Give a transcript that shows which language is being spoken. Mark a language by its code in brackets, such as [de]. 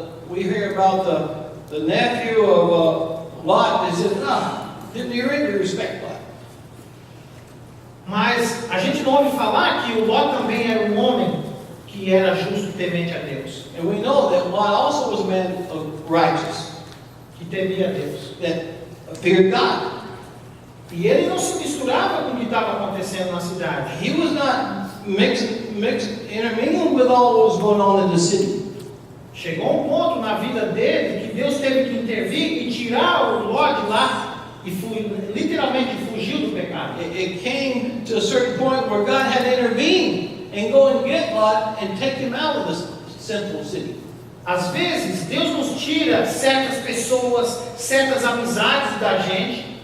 [en] We hear about the nephew of Lot. They said, didn't he really respect Lot? [pt] Mas a gente não ouve falar que o Ló também era um homem que era justo e temente a Deus, [en] And we know that Lot also was a man of righteous, [pt] que temia a Deus. [en] that feared God. [pt] E ele não se misturava com o que estava acontecendo na cidade. [en] He was not intermingling with all that was going on in the city. [pt] Chegou um ponto na vida dele que Deus teve que intervir e tirar o Ló de lá e literalmente fugiu do pecado. [en] It came to a certain point where God had to intervene and go and get Lot and take him out of the sinful city. [pt] Às vezes, Deus nos tira certas pessoas, certas amizades da gente.